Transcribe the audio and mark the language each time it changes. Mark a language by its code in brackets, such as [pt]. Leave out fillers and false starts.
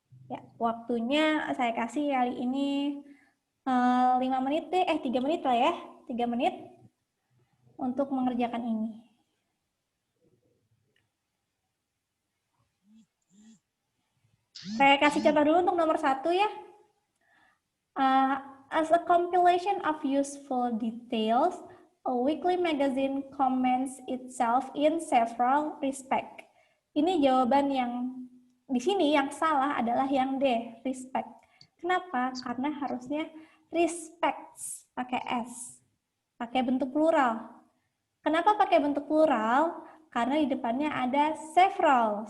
[id] Ya, waktunya saya kasih kali ini 5 menit deh, 3 menit lah ya. 3 menit untuk mengerjakan ini. Saya kasih contoh dulu untuk nomor 1 ya. [en] As a compilation of useful details, a weekly magazine comments itself in several respects. [id] Ini jawaban yang di sini yang salah adalah yang D, respect. Kenapa? Karena harusnya respects pakai S, pakai bentuk plural. Kenapa pakai bentuk plural? Karena di depannya ada several.